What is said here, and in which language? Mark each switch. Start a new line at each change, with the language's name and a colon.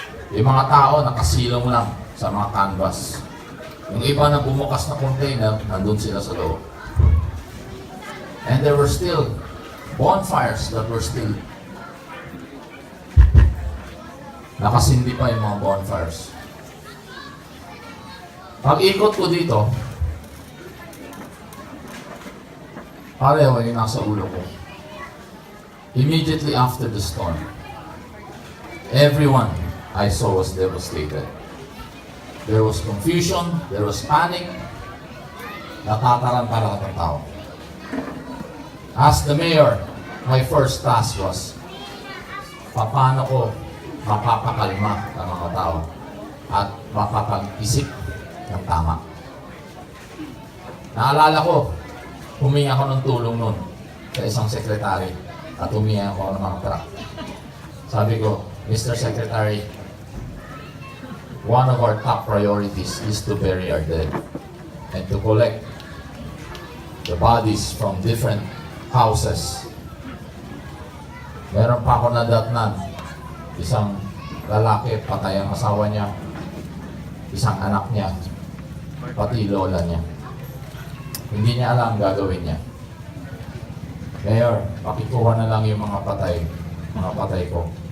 Filipino: Yung mga tao nakasilong lang sa mga canvas. Yung iba na bumukas na container, nandun sila sa loob.
English: And there were still bonfires that were still
Filipino: nakasindi pa yung mga
English: bonfires.
Filipino: Pag-ikot ko dito, pareho yung nasa ulo ko.
English: Immediately after the storm, everyone I saw was devastated. There was confusion, there was panic,
Filipino: natataranta ng tao.
English: As the mayor, my first task was,
Filipino: paano ko mapapakalma ng mga tao at mapapag-isip ng tama. Naalala ko, humingi ako ng tulong nun sa isang sekretary at humingi ako ng mga truck. Sabi ko, Mr.
English: Secretary, one of our top priorities is to bury our dead and to collect the bodies from different houses.
Filipino: Meron pa ako nadatnan, isang lalaki, patay ang asawa niya, isang anak niya, pati lola niya. Hindi niya alam gagawin niya. Mayor, pakikuha na lang yung mga patay ko.